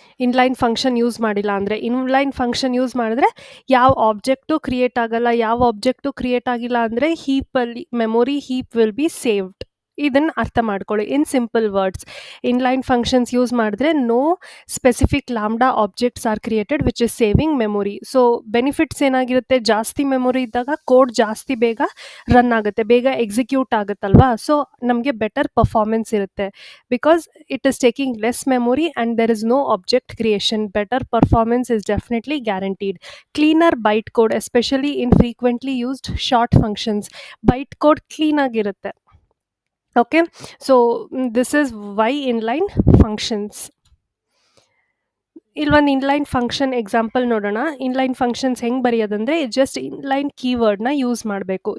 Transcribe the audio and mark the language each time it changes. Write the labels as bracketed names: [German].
[Kannada] Inline function use ಮಾಡಿಲ್ಲ ಅಂದರೆ. Inline function use ಮಾಡಿದ್ರೆ ಯಾವ ಆಬ್ಜೆಕ್ಟು ಕ್ರಿಯೇಟ್ ಆಗಲ್ಲ, ಯಾವ ಆಬ್ಜೆಕ್ಟು ಕ್ರಿಯೇಟ್ ಆಗಿಲ್ಲ ಅಂದರೆ ಹೀಪಲ್ಲಿ [English] Memory heap will be saved. [Kannada] ಇದನ್ನು ಅರ್ಥ ಮಾಡ್ಕೊಳ್ಳಿ [English] In simple words. Inline functions use ಮಾಡಿದ್ರೆ no specific lambda objects are created which is saving memory. [Kannada] Benefits ಏನಾಗಿರುತ್ತೆ, ಜಾಸ್ತಿ ಮೆಮೊರಿ ಇದ್ದಾಗ ಕೋಡ್ ಜಾಸ್ತಿ ಬೇಗ ರನ್ ಆಗುತ್ತೆ, ಬೇಗ ಎಕ್ಸಿಕ್ಯೂಟ್ ಆಗುತ್ತಲ್ವಾ. ನಮಗೆ ಬೆಟರ್ ಪರ್ಫಾರ್ಮೆನ್ಸ್ ಇರುತ್ತೆ [English] Because it is taking less memory and there is no object creation. Better performance is definitely guaranteed. Cleaner bytecode, especially in frequently used short functions. Bytecode clean ಆಗಿರುತ್ತೆ. Okay, this is why inline functions. [Kannada] ಇಲ್ಲೊಂದು inline function example ನೋಡೋಣ. Inline functions ಹೆಂಗೆ ಬರೆಯೋದಂದರೆ, just inline ಕೀವರ್ಡ್ನ use ಮಾಡಬೇಕು.